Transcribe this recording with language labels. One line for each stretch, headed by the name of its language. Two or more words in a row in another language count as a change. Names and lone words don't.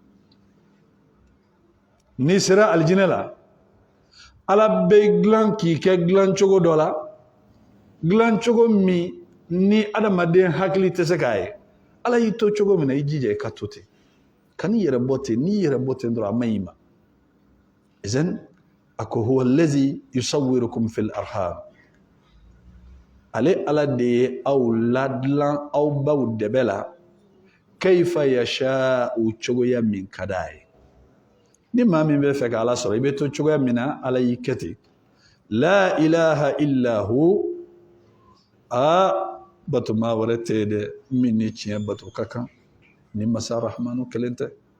Bambara: n'i sera alijinɛ la Ala bɛ dilan k'i kɛ dilan cogo dɔ la dilan cogo min ni adamaden hakili tɛ se k'a ye Ala y'i to cogo min na i jija i ka to ten kan'i yɛrɛ bɔ ten n'i yɛrɛ bɔ ten dɔrɔn a man ɲi ma izan a ko
Arabic: هو الذي يصوركم في الأرحام
Bambara: ale Ala de ye aw ladilan aw baw dɛbɛ la
Arabic: كيف يشاء
Bambara: cogoya min ka d'a ye ni maa min bɛ fɛ ka Ala sɔrɔ i bɛ to cogoya min na Ala y'i kɛ ten la
Arabic: إله إلا هو
Bambara: bato maa wɛrɛ tɛ yen dɛ min ni tiɲɛ bato ka kan ni masa rahmanu kelen tɛ